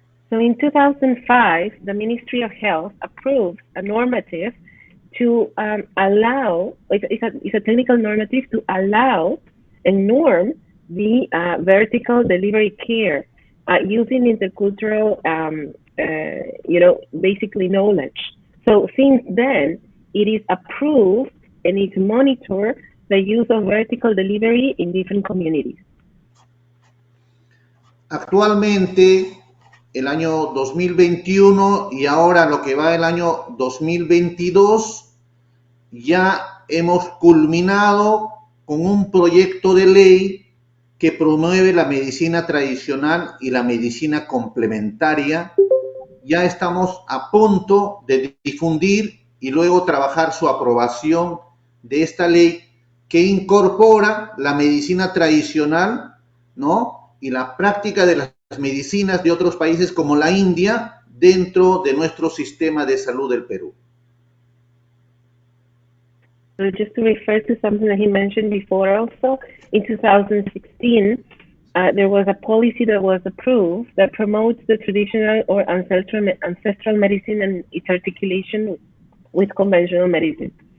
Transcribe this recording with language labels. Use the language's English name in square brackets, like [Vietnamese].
[English] So in 2005, the Ministry of Health approved a normative to allow, it's a technical normative to allow and norm the vertical delivery care using intercultural, basically knowledge. So since then, it is approved and it monitors the use of vertical delivery in different communities. [Spanish] Actualmente, el año 2021 y ahora lo que va el año 2022, ya hemos culminado con un proyecto de ley que promueve la medicina tradicional y la medicina complementaria. Ya estamos a punto de difundir y luego trabajar su aprobación de esta ley que incorpora la medicina tradicional, ¿no?, y la práctica de las medicinas de otros países como la India dentro de nuestro sistema de salud del Perú. [English] So just to refer to something that he mentioned before also, in 2016, there was a policy that was approved that promotes the traditional or ancestral medicine and its articulation with conventional medicine.